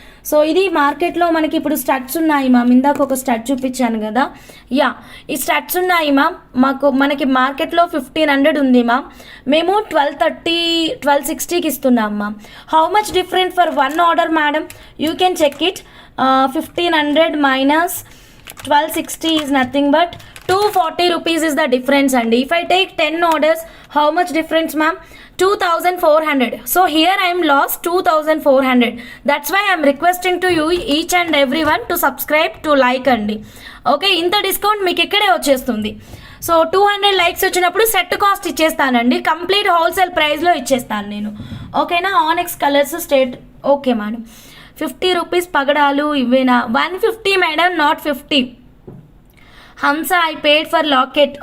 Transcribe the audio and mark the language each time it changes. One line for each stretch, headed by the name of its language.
Telugu: So ఇది మార్కెట్లో మనకి ఇప్పుడు స్టడ్స్ ఉన్నాయి మ్యామ్, ఇందాక ఒక స్టడ్ చూపించాను కదా, యా ఈ స్టడ్స్ ఉన్నాయి మ్యామ్. మనకి మార్కెట్లో 1500 ఉంది మ్యామ్, మేము 1260కి ఇస్తున్నాం ma'am.
English: How much different for one order madam, you can check it. 1500 minus 1260 is nothing but 240 rupees is the difference. And if I take 10 orders, how much difference ma'am? 2400. So here I am lost 2400. That's why I am requesting to you each and everyone to subscribe, to like andi.
Telugu: Okay, ఇంత discount మీకు ఇక్కడే వచ్చేస్తుంది. So 200 likes వచ్చినప్పుడు set cost ఇచ్చేస్తానండి, complete wholesale ప్రైస్లో ఇచ్చేస్తాను నేను. ఓకేనా, ఆనెక్స్ colours state. Okay madam, 50 rupees పగడాలు ఇవేనా?
English: 150 madam, not 50. Hamsa, I paid for locket.